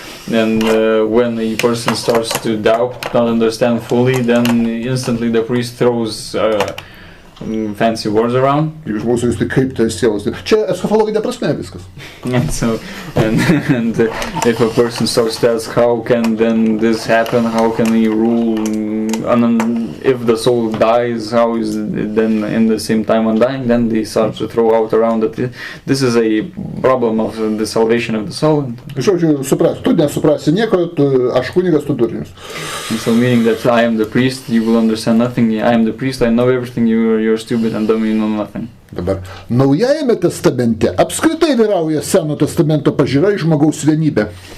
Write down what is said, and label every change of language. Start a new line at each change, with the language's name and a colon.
English: And when a person starts to doubt, not understand fully, then instantly the priest throws fancy words around.
Lithuanian: Ir žmogus sakys, tai kaip tai sielos. Čia eschatologinė prasme viskas.
English: And so, and if a person starts to ask, how can then this happen? How can he rule? And if the soul dies, how is it then in the same time undying? Then they start to throw out around that this is a problem of the salvation of the soul.
Lithuanian: Žodžiu, supras, tu nesuprasi nieko, aš kunigas, tu durnius.
English: So meaning that I am the priest, you will understand nothing. I am the priest, I know everything. You're stupid and dumb, you know nothing.
Lithuanian: Dabar, Naujajame testamente apskritai vyrauja Seno testamento pažiūra į žmogaus vienybę.